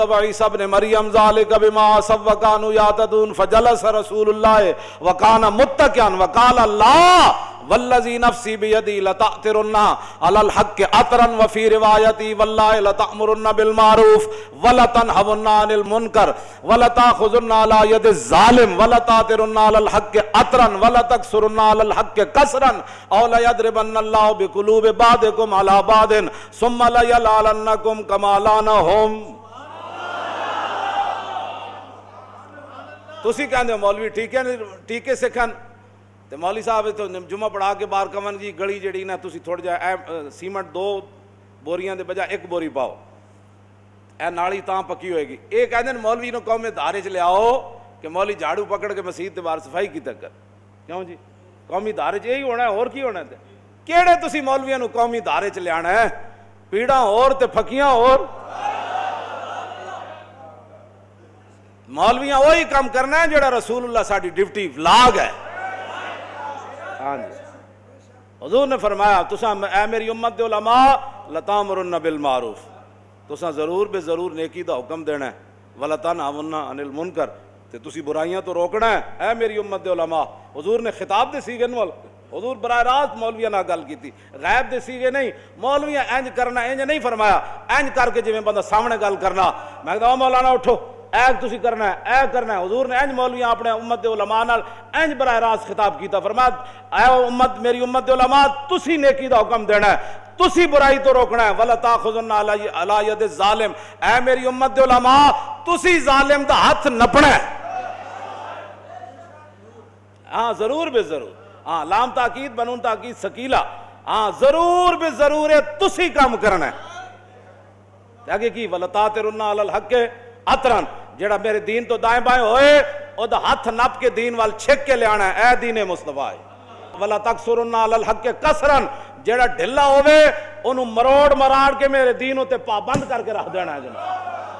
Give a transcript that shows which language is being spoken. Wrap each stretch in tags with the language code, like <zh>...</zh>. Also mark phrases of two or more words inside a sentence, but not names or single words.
<ar>وعيسى ابن مريم ذلك بما عصوا وكانوا يعتدون فجلس رسول الله وكان متكئا وقال الله والذي نفسي بيدي لتأثرن على الحق أثرا وفي روايتي والله لتأمرن بالمعروف ولتنهون عن المنكر ولتأخذن على يد الظالم ولتأثرن على الحق أثرا ولتكسرن على الحق كسرا أو ليضربن الله بقلوب بعضكم على بعض ثم ليلعننكم كما لعنهم</ar> <pa>تسی کہندے مولوی ٹھیک ہے سکھن تے مولوی صاحب تو جمعہ پڑھا کے باہر کمن جی گلی جڑی نا تسی تھوڑ جا سیمنٹ 2 بوریاں دے بجائے 1 بوری پاؤ اے نالی تاں پکی ہوئے گی اے کہندے مولوی نو قوم دھارے چ لیاؤ کہ مولوی جھاڑو پکڑ کے مسجد تے باہر صفائی کیتا کر کیوں جی قومی دھارے چ یہی ہونا ہے اور کی ہونا ہے کیڑے تسی مولویاں نو قومی دھارے چ لیانا ہے پیڑاں اور تے پھکیاں اور مولویاں وہی کام کرنا ہے جڑا رسول اللہ ساڈی ڈیوٹی لاگ ہے ہاں جی حضور نے فرمایا تساں اے میری امت دے علماء</pa> <ar>لتامرن بالمعروف</ar> <pa>تساں ضرور بے ضرور نیکی دا حکم دینا ہے</pa> <ar>ولتنہون عن المنکر</ar> <pa>تے تسی برائیاں تو روکنا ہے اے میری امت دے علماء حضور نے خطاب دے سیغے نال حضور براہ راست مولویاں نال گل کیتی غیب دے سیغے نہیں مولویاں انج کرنا انج نہیں فرمایا انج کر کے جویں بندہ سامنے گل کرنا میں کہدا مولانا اٹھو اے تسی کرنا ہے اے کرنا ہے حضور نے انج مولویاں اپنے امت دے علماء نال انج براہ راست خطاب کیتا فرمایا اے امت میری امت دے علماء تسی نیکی دا حکم دینا ہے تسی برائی تو روکنا ہے</pa> <ar>ولا تاخذن علی ید الظالم</ar> <pa>اے میری امت دے علماء تسی ظالم دا ہاتھ نپنا ہے ہاں ضرور بے ضرور ہاں لام تاکید بنون تاکید ثقیلہ ہاں ضرور بے ضرور ہے تسی کام کرنا ہے آگے کی</pa> <ar>ولا تاثرن علی الحق اطرن</ar> <pa>جڑا میرے دین تو دائیں بائیں ہوئے او دا ہاتھ نپ کے دین وال چھک کے لے آنا ہے اے دین مصطفیٰ</pa> <ar>ولا تکسرن علی الحق کسرن</ar> <pa>جڑا ڈھلا ہوئے انہوں مروڑ مراڑ کے میرے دین تے پابند کر کے رکھ دینا ہے جناب</pa>